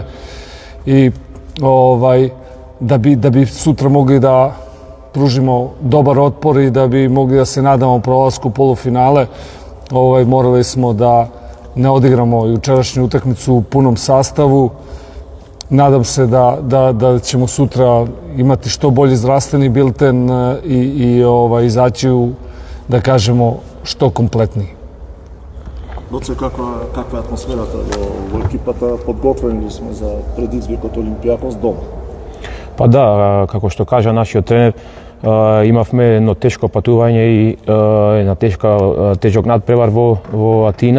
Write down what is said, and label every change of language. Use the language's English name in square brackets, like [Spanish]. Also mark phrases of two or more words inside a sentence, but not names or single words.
[Serbian] I da bi sutra mogli da pružimo dobar otpor i da bi mogli da se nadamo prolasku u polufinale, morali smo da ne odigramo jučerašnju utakmicu u punom sastavu. Nadam se da ćemo sutra imati što bolji zdravstveni bilten i izaći da kažemo, što kompletniji. [Macedonian] Гоце, каква е атмосферата во екипата? Подготвени ли сме за предизвикот Олимпијакос дома? Па да, како што кажа нашиот тренер, имавме едно тешко патување и една тежок надпревар во Атина.